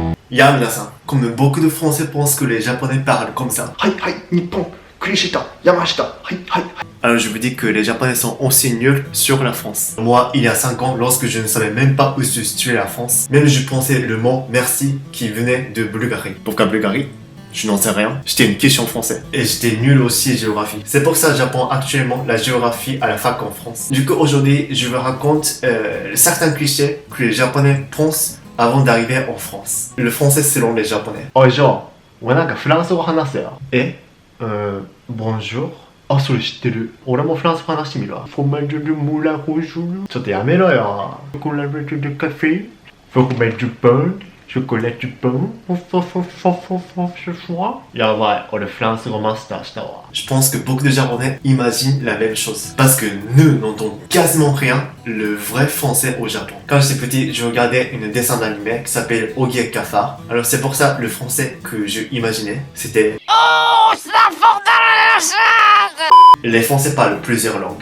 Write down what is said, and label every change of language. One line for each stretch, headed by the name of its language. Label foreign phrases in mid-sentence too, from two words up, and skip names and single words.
Japanese: Ya minasan,
French: comme beaucoup de Français pensent que les Japonais parlent comme ça.
Japanese: Hai, hai, Nippon, Kurishita, Yamashita, hai, hai, hai.
French: Alors je vous dis que les Japonais sont aussi nuls sur la France. Moi, il y a 5 ans, lorsque je ne savais même pas où se situait la France, même je pensais le mot merci qui venait de Bulgarie. Pourquoi Bulgarie? Je n'en sais rien. J'étais une question français. Et j'étais nul aussi en géographie. C'est pour ça que j'apprends actuellement la géographie à la fac en France. Du coup, aujourd'hui, je vous raconte certains clichés que les Japonais pensent avant d'arriver en France. Le français selon les Japonais. Oh, genre,
Japanese: 俺なんかフランス語話せよ。
French: Et, bonjour.
Japanese: あ、それ知ってる。俺もフランス語話してみるわ。フォマジュルムラホジュル。ちょっとやめろよ。ショコラベルでカフェ。フォマジュパン。ショコラジュパン。フォフォフォフォフォフォフォフォ。やばい。俺フランス語マスターしたわ。
French: Je pense que beaucoup de Japonais imaginent la même chose. Parce que nous n'entendons quasiment rien le vrai français au Japon. Quand j'étais petit, je regardais une dessin d'anime qui s'appelle Ogie Cafard. Alors c'est pour ça le français que je imaginais, c'était... Oh, c'est la force de la Les Français parlent plusieurs langues.